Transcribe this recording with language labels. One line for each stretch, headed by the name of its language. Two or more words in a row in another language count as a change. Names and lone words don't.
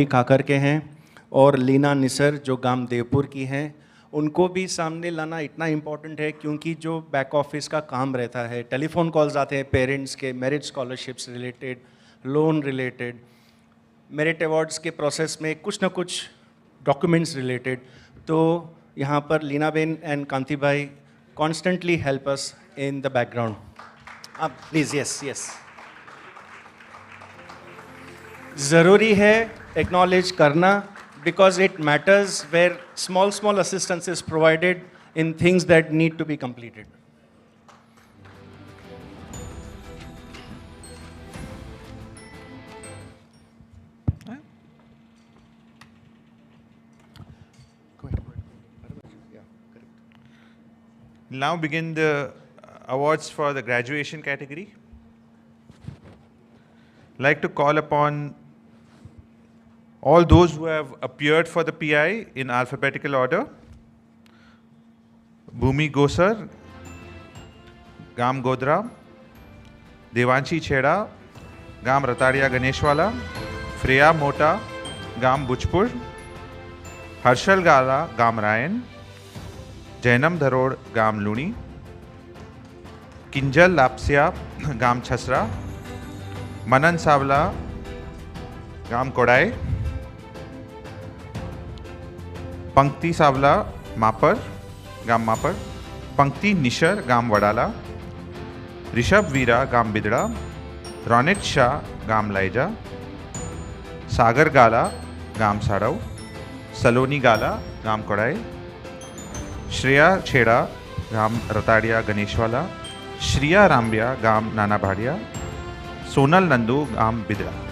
Hindi: काकर के हैं, और लीना निसर जो गांव देवपुर की हैं, उनको भी सामने लाना इतना इम्पॉर्टेंट है क्योंकि जो
English: back office
Hindi: का काम रहता है,
English: telephone calls
Hindi: आते हैं पेरेंट्स के,
English: merit scholarships related, loan related, merit awards
Hindi: के प्रोसेस में कुछ ना कुछ
English: documents related,
Hindi: तो यहाँ पर लीना बेन एंड कांति भाई
English: constantly help us in the background.
Hindi: आप प्लीज़.
English: yes yes,
Hindi: ज़रूरी है एक्नॉलेज करना,
English: because it matters where small assistance is provided in things that need to be completed. Now begin the awards for the graduation category. Like to call upon all those who have appeared for the PI in alphabetical order. Bhumi Gosar, Gam Godra, Devanshi Chheda, Gam Rataria Ganeshwala, Freya Mota, Gam Bujpur, Harshal Gala, Gam Ryan, Jainam Dharod, Gam Luni, Kinjal Lapsia, Gam Chhasra, Manan Savla, Gam Kodai, पंक्ति सावला मापर, गाम मापर, पंक्ति निशर, गाम वडाला, ऋषभ वीरा, गाम बिदड़ा, रौनिक शाह, गाम लाइजा, सागर गाला, गाम साड़व, सलोनी गाला, गाम कोड़ाई, श्रेया छेड़ा, गाम रताड़िया गणेशवाला, श्रिया राम्बिया, गाम नाना भाड़िया, सोनल नंदू, गाम बिदड़ा,